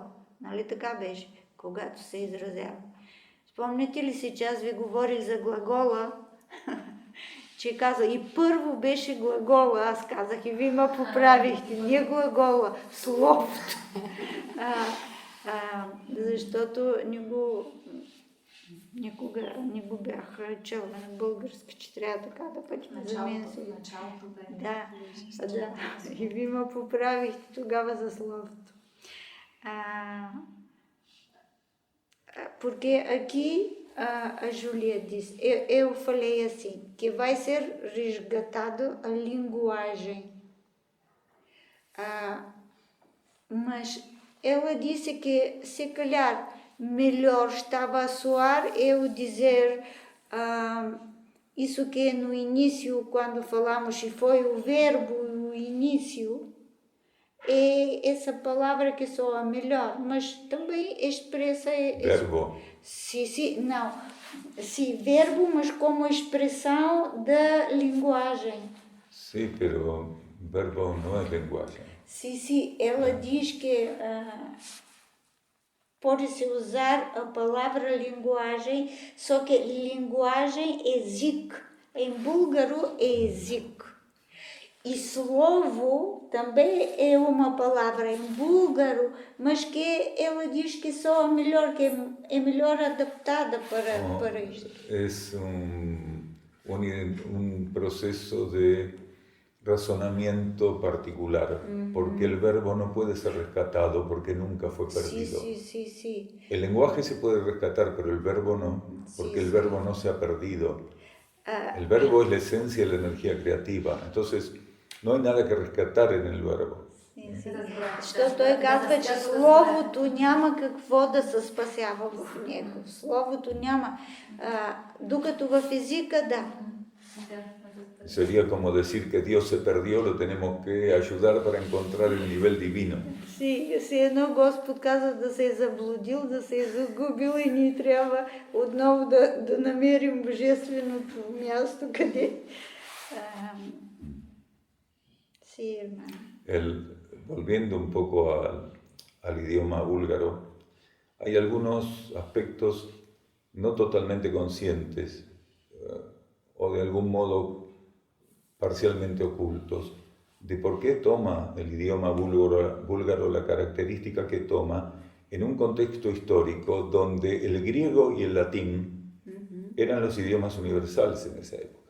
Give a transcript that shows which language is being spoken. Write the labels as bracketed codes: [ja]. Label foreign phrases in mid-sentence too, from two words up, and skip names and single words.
[bg] Нали така беше, когато се изразява. Спомняте ли си, че аз ви говорих за глагола, че каза и първо беше глагола, аз казах и вие ме поправихте, не глагола, словото. Защото никога не го бях чела на български, че трябва така да пътим за мен. Началото бе. Да, да. И ви ме поправихте тогава за словото. [pt] Porque aqui a Júlia diz, eu falei assim, que vai ser resgatado a linguagem. Mas ela disse que se calhar melhor estava a soar eu dizer isso que no início, quando falamos, e foi o verbo, o início, é essa palavra que soa melhor, mas também expressa... Verbo. Sim, não. Sim, verbo, mas como expressão da linguagem. [es] Sí, pero verbo no es lenguaje. [pt] Sim, ela diz que pode-se usar a palavra linguagem, só que linguagem é zik. Em búlgaro é zik. E slovo também é uma palavra em búlgaro, mas que ela diz que soa melhor, que é melhor adaptada para isto. [es] Es un proceso de razonamiento particular, porque el verbo no puede ser rescatado porque nunca fue perdido. Sí. El lenguaje se puede rescatar, pero el verbo no, porque el verbo no se ha perdido. El verbo es la esencia de la energía creativa, entonces no hay nada que rescatar en el verbo. [bg] Защото той казва, че словото няма какво да се спасява в него. Словото няма. Докато в езика, да. [es] Sería como decir que Dios se perdió, lo tenemos que ayudar para encontrar el nivel divino. [bg] Си едно Господ каза да се е заблудил, да се е загубил и ние трябва отново да намерим божественото място, къде... [es] Sí, hermano. Volviendo un poco al idioma búlgaro, hay algunos aspectos no totalmente conscientes o de algún modo parcialmente ocultos de por qué toma el idioma búlgaro la característica que toma en un contexto histórico donde el griego y el latín eran los idiomas universales en esa época.